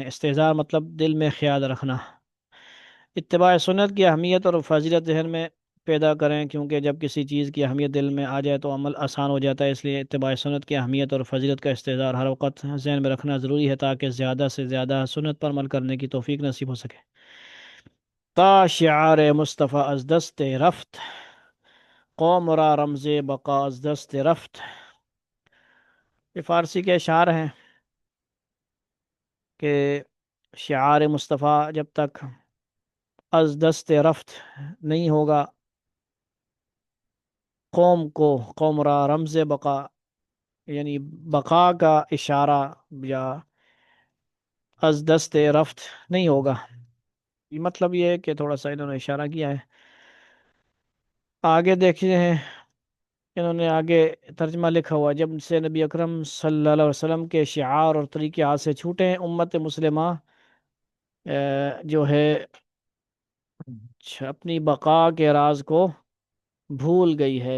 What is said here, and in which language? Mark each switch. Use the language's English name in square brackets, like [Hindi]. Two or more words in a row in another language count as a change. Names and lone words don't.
[Urdu] استحضار مطلب دل میں خیال رکھنا. اتباع سنت کی اہمیت اور فضیلت ذہن میں پیدا کریں، کیونکہ جب کسی چیز کی اہمیت دل میں آ جائے تو عمل آسان ہو جاتا ہے، اس لیے اتباع سنت کی اہمیت اور فضیلت کا استحضار ہر وقت ذہن میں رکھنا ضروری ہے تاکہ زیادہ سے زیادہ سنت پر عمل کرنے کی توفیق نصیب ہو سکے۔ [Persian] تا شعار مصطفیٰ از دست رفت، قوم را رمز بقا از دست رفت۔ [Urdu] یہ فارسی کے اشعار ہیں کہ شعار مصطفیٰ جب تک [Persian] از دست رفت [Urdu] نہیں ہوگا، [Persian] قوم را رمز بقا [Urdu] یعنی بقا کا اشارہ یا [Persian] از دست رفت [Urdu] نہیں ہوگا۔ یہ مطلب یہ ہے کہ تھوڑا سا انہوں نے اشارہ کیا ہے۔ آگے دیکھتے ہیں، انہوں نے آگے ترجمہ لکھا ہوا، جب سے نبی اکرم صلی اللہ علیہ وسلم کے شعار اور طریقے ہاتھ سے چھوٹے ہیں، امت مسلمہ جو ہے اپنی بقا کے راز کو بھول گئی ہے۔